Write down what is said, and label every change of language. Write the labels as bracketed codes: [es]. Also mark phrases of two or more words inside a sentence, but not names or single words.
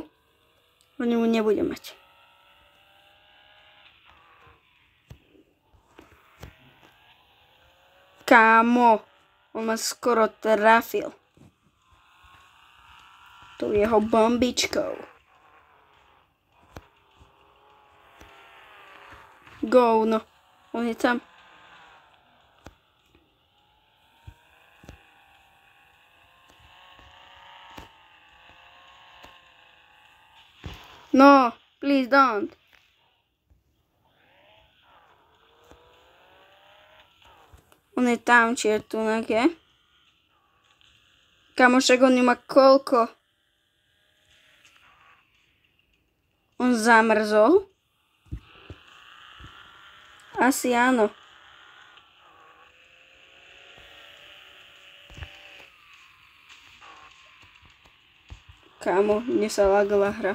[sk] Oni ju nebudem mať. Kámo, on ma skoro trafil. Tou jeho bombičkou. Go, no. On je tam. [en] No, please don't. [sk] On je tam, či je tu nejaké. Kamošek, on ju má koľko? On zamrzol? Asi áno. Kámo, mne sa lagala hra.